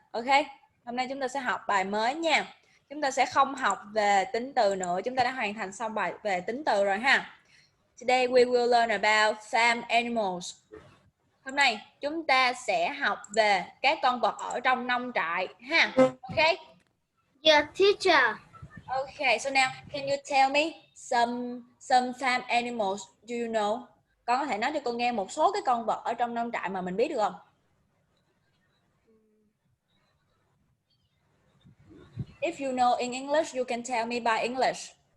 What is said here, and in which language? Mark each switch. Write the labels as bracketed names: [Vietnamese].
[Vietnamese] Ok, hôm nay chúng ta sẽ học bài mới nha. Chúng ta sẽ không học về tính từ nữa. Chúng ta đã hoàn thành xong bài về tính từ rồi ha. [English] Today we will learn about farm animals. [Vietnamese] Hôm nay chúng ta sẽ học về các con vật ở trong nông trại ha. [English] Ok. Yeah, teacher. Okay, so now can you tell me some farm animals do you know? [Vietnamese] Con có thể nói cho cô nghe một số cái con vật ở trong nông trại mà mình biết được không? [English] If you know in English, you can tell me by English.